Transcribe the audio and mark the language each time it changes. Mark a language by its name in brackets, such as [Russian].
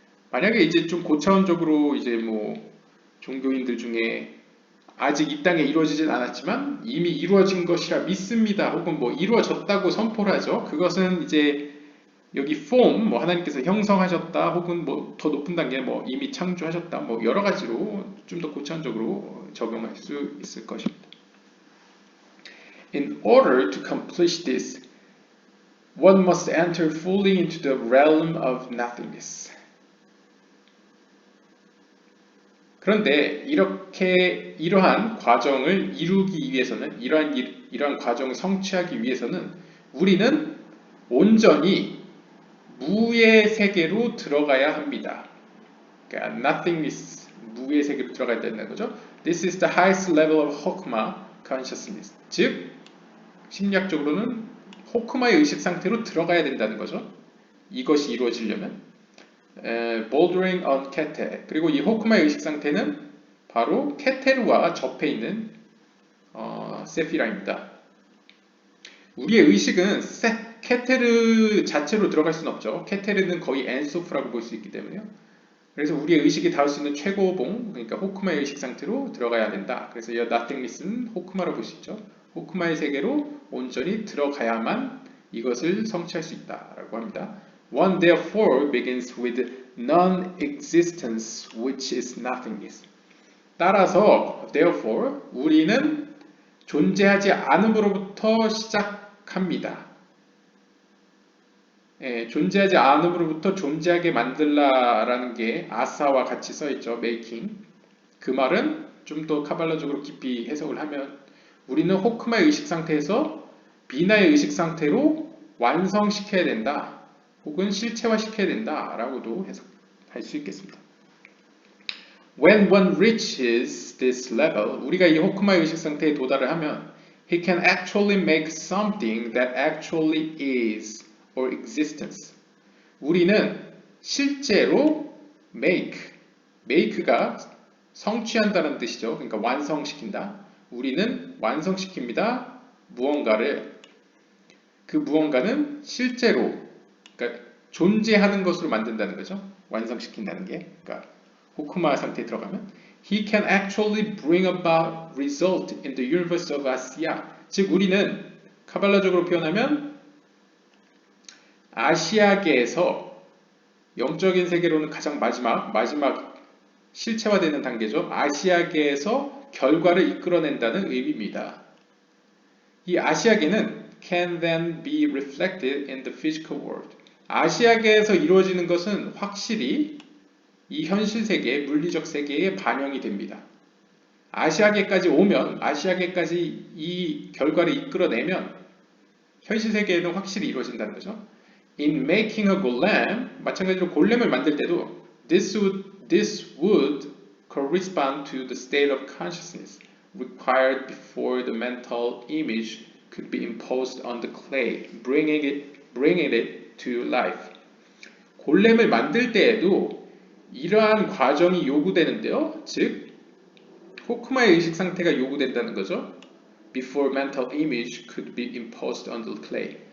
[Korean] 만약에 이제 좀 고차원적으로 이제 뭐 종교인들 중에 아직 이 땅에 이루어지진 않았지만 이미 이루어진 것이라 믿습니다. 혹은 뭐 이루어졌다고 선포를 하죠. 그것은 이제 여기 form, 뭐 하나님께서 형성하셨다, 혹은 뭐 더 높은 단계 뭐 이미 창조하셨다, 뭐 여러 가지로 좀 더 고차원적으로 적용할 수 있을 것입니다. [English] In order to accomplish this, one must enter fully into the realm of nothingness. [Korean] 그런데 이러한 과정을 이루기 위해서는 이러한 과정을 성취하기 위해서는 우리는 온전히 무의 세계로 들어가야 합니다. 그러니까 nothingness, 무의 세계로 들어가야 된다는 거죠. [English] This is the highest level of Hokmah consciousness. [Korean] 즉 심리학적으로는 호크마의 의식 상태로 들어가야 된다는 거죠. 이것이 이루어지려면 [English] bouldering on kete. [Korean] 그리고 이 호크마의 의식 상태는 바로 케테르와 접해 있는 세피라입니다. 우리의 의식은 케테르 자체로 들어갈 수는 없죠. 케테르는 거의 엔소프라고 볼 수 있기 때문에요. 그래서 우리의 의식이 닿을 수 있는 최고봉, 그러니까 호크마의 의식 상태로 들어가야 된다. 그래서 이 nothingness는 호크마로 볼 수 있죠. 호크마의 세계로 온전히 들어가야만 이것을 성취할 수 있다라고 합니다. [English] One therefore begins with non-existence, which is nothingness. [Korean] 따라서 therefore 우리는 존재하지 않음으로부터 시작합니다. 존재하지 않음으로부터 존재하게 만들라라는 게 아사와 같이 써있죠. [English] making. [Korean] 그 말은 좀 더 카발라적으로 깊이 해석을 하면 우리는 호크마의 의식 상태에서 비나의 의식 상태로 완성시켜야 된다. 혹은 실체화시켜야 된다. 라고도 해석할 수 있겠습니다. [English] When one reaches this level, [Korean] 우리가 이 호크마의 의식 상태에 도달을 하면 [English] he can actually make something that actually is or existence. [Korean] 우리는 실제로 make가 성취한다는 뜻이죠. 그러니까 완성시킨다. 우리는 완성시킵니다. 무언가를. 그 무언가는 실제로 그러니까 존재하는 것으로 만든다는 거죠. 완성시킨다는 게. 그러니까 호크마 상태에 들어가면 [English] he can actually bring about result in the universe of Asia. [Korean] 즉 우리는 카발라적으로 표현하면 아시아계에서 영적인 세계로는 가장 마지막 실체화되는 단계죠. 아시아계에서 결과를 이끌어낸다는 의미입니다. 이 아시아계는 [English] can then be reflected in the physical world. [Korean] 아시아계에서 이루어지는 것은 확실히 이 현실 세계, 물리적 세계에 반영이 됩니다. 아시아계까지 오면, 아시아계까지 이 결과를 이끌어내면 현실 세계에는 확실히 이루어진다는 거죠. [English] In making a golem, [Korean] 마찬가지로 골렘을 만들 때도 [English] this would correspond to the state of consciousness required before the mental image could be imposed on the clay, bringing it to life. [Korean] 골렘을 만들 때에도 이러한 과정이 요구되는데요. 즉, 호크마의 의식 상태가 요구된다는 거죠. [English] Before mental image could be imposed on the clay.